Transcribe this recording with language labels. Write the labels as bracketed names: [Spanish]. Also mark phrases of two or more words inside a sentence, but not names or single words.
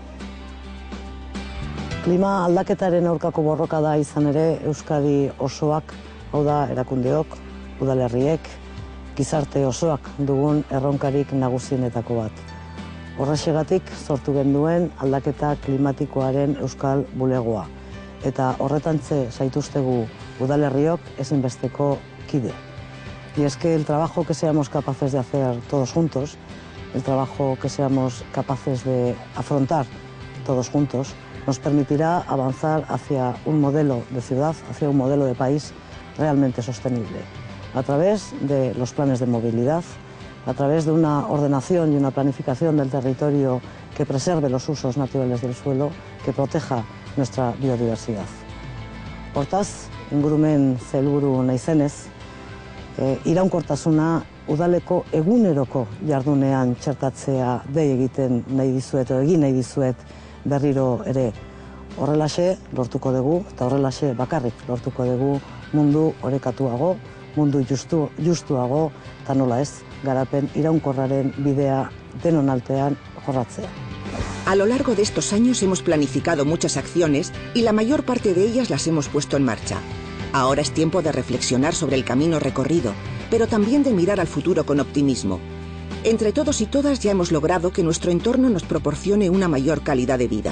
[Basque] Klima aldaketaren aurkako borroka da izan ere Euskadi osoak, hau da erakundeok, udalerriek, gizarte osoak dugun erronkarik nagusienetako bat. Horrexegatik sortu genduen aldaketa klimatikoaren euskal bulegoa. Eta horretantze zaituztegu udalerriok ezinbesteko kide. [Spanish] Y es que el trabajo que seamos capaces de hacer todos juntos, el trabajo que seamos capaces de afrontar todos juntos, nos permitirá avanzar hacia un modelo de ciudad, hacia un modelo de país realmente sostenible, a través de los planes de movilidad, a través de una ordenación y una planificación del territorio que preserve los usos naturales del suelo, que proteja nuestra biodiversidad. [Basque] Hortaz, ingurumen helburu naizenez, iraunkortasuna udaleko eguneroko jardunean txertatzea dei egiten nahi dizuet, egin nahi dizuet berriro ere. Horrelaxe lortuko dugu, eta horrelaxe bakarrik lortuko dugu mundu orekatuago, mundu justuago, eta nola ez, garapen iraunkorraren bidea denon altean jorratzea. [Spanish] A lo largo de estos años hemos planificado muchas acciones y la mayor parte de ellas las hemos puesto en marcha. Ahora es tiempo de reflexionar sobre el camino recorrido, pero también de mirar al futuro con optimismo. Entre todos y todas ya hemos logrado que nuestro entorno nos proporcione una mayor calidad de vida.